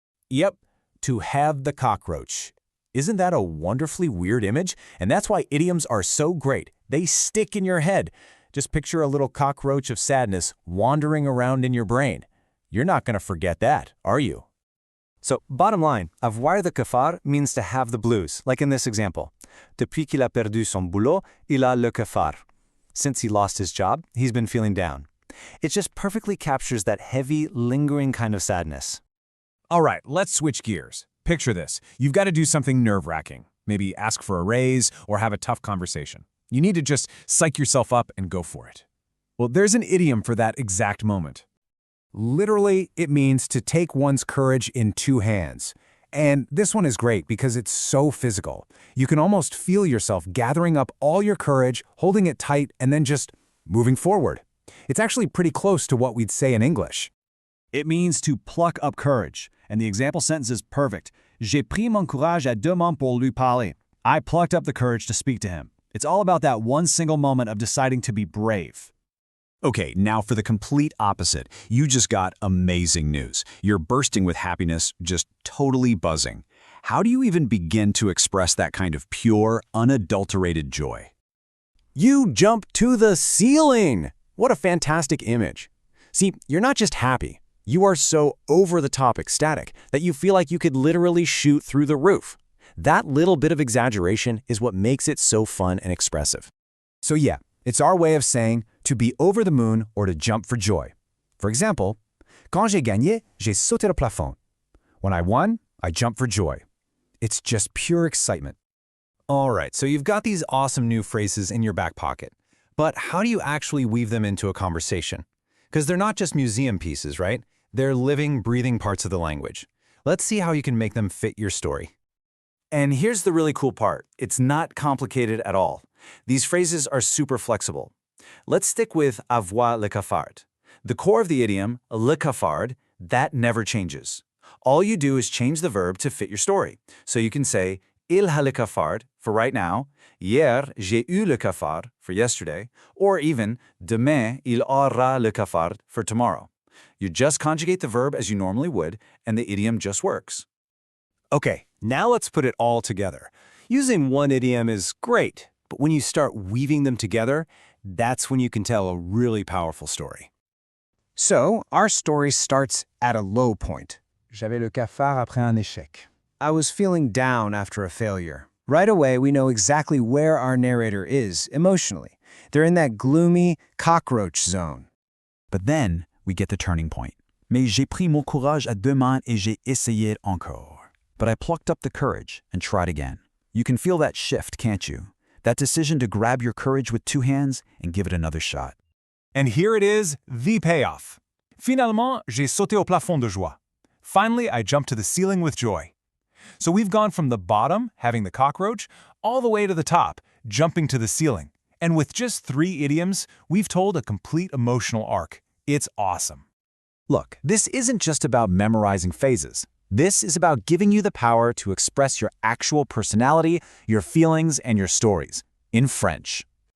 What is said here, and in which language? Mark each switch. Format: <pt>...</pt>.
<en>Yep, to have the cockroach. Isn't that a wonderfully weird image? And that's why idioms are so great. They stick in your head. Just picture a little cockroach of sadness wandering around in your brain. You're not going to forget that, are you? So, bottom line, avoir the cafard means to have the blues, like in this example.</en> <fr>Depuis qu'il a perdu son boulot, il a le cafard.</fr> <en>Since he lost his job, he's been feeling down. It just perfectly captures that heavy, lingering kind of sadness. All right, let's switch gears. Picture this. You've got to do something nerve-wracking. Maybe ask for a raise or have a tough conversation. You need to just psych yourself up and go for it. Well, there's an idiom for that exact moment. Literally, it means to take one's courage in 2 hands. And this one is great because it's so physical. You can almost feel yourself gathering up all your courage, holding it tight, and then just moving forward. It's actually pretty close to what we'd say in English. It means to pluck up courage, and the example sentence is perfect.</en> <fr>J'ai pris mon courage à 2 mains pour lui parler.</fr> <en>I plucked up the courage to speak to him. It's all about that one single moment of deciding to be brave. Okay, now for the complete opposite. You just got amazing news. You're bursting with happiness, just totally buzzing. How do you even begin to express that kind of pure, unadulterated joy? You jump to the ceiling! What a fantastic image. See, you're not just happy. You are so over-the-top ecstatic that you feel like you could literally shoot through the roof. That little bit of exaggeration is what makes it so fun and expressive. So yeah, It's our way of saying to be over the moon or to jump for joy. For example,</en> <fr>quand j'ai gagné, j'ai sauté le plafond.</fr> <en>When I won, I jumped for joy. It's just pure excitement. All right, so you've got these awesome new phrases in your back pocket. But how do you actually weave them into a conversation? Because they're not just museum pieces, right? They're living, breathing parts of the language. Let's see how you can make them fit your story. And here's the really cool part. It's not complicated at all. These phrases are super flexible. Let's stick with</en> <fr>avoir le cafard.</fr> <en>The core of the idiom, le cafard, that never changes. All you do is change the verb to fit your story. So you can say,</en> <fr>il a le cafard,</fr> <en>for right now,</en> <fr>hier j'ai eu le cafard,</fr> <en>for yesterday, or even,</en> <fr>demain il aura le cafard,</fr> <en>for tomorrow. You just conjugate the verb as you normally would, and the idiom just works. Okay, now let's put it all together. Using one idiom is great, but when you start weaving them together, that's when you can tell a really powerful story. So, our story starts at a low point.</en> <fr>J'avais le cafard après un échec.</fr> <en>I was feeling down after a failure. Right away, we know exactly where our narrator is emotionally. They're in that gloomy cockroach zone. But then we get the turning point.</en> <fr>Mais j'ai pris mon courage à deux mains et j'ai essayé encore.</fr> <en>But I plucked up the courage and tried again. You can feel that shift, can't you? That decision to grab your courage with two hands and give it another shot. And here it is, the payoff.</en> <fr>Finalement, j'ai sauté au plafond de joie.</fr> <en>Finally, I jumped to the ceiling with joy. So we've gone from the bottom, having the cockroach, all the way to the top, jumping to the ceiling. And with just 3 idioms, we've told a complete emotional arc. It's awesome. Look, this isn't just about memorizing phases. This is about giving you the power to express your actual personality, your feelings, and your stories in French.</en>